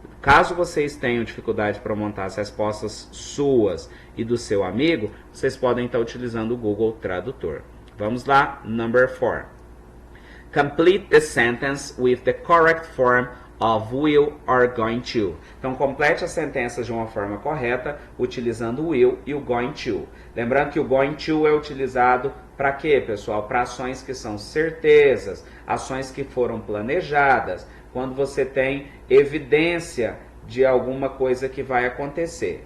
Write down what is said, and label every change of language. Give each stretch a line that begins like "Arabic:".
Portuguese: Caso vocês tenham dificuldade para montar as respostas suas e do seu amigo, vocês podem estar utilizando o Google Tradutor. Vamos lá,
English: number 4. Complete the sentence with the correct form of will or going to.
Portuguese: Então, complete as sentenças de uma forma correta, utilizando o will e o going to. Lembrando que o going to é utilizado para quê, pessoal? Para ações que são certezas, ações que foram planejadas, quando você tem evidência de alguma coisa que vai acontecer.